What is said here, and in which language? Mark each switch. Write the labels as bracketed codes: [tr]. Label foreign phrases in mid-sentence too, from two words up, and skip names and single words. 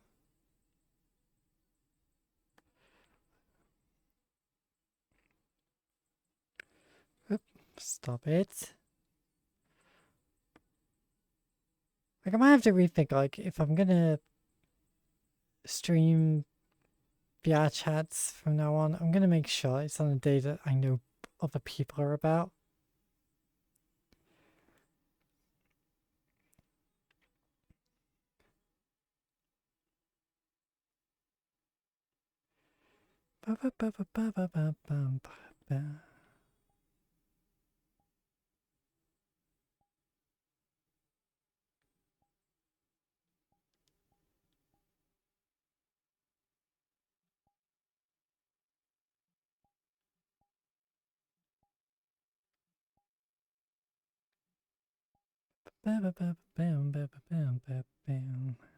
[en] Oop, stop it. Like I might have to rethink like if I'm gonna stream VRChats from now on, I'm gonna make sure it's on a day that I know other people are about. Ba, ba, ba, ba, ba, ba, ba, ba, ba. Ba, ba, ba, bam, ba, ba, bam, ba, bam.